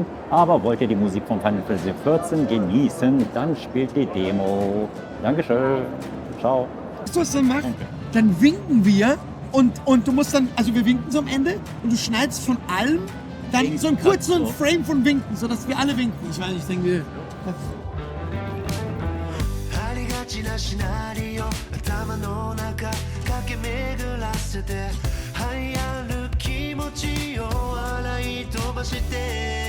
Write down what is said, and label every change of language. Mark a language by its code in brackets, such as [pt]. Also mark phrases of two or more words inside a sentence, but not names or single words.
[de] Aber wollt ihr die Musik von Final Fantasy XIV genießen, dann spielt die Demo. Dankeschön. Ciao. Weißt du, was dann macht? Dann winken wir und du musst dann, also wir winken so am Ende und du schneidest von allem dann so einen kurzen Frame von Winken, sodass wir alle winken. Ich weiß nicht, ich denke, [ja] ちなシナリオ頭の中駆け巡らせて流行る気持ちを洗い飛ばして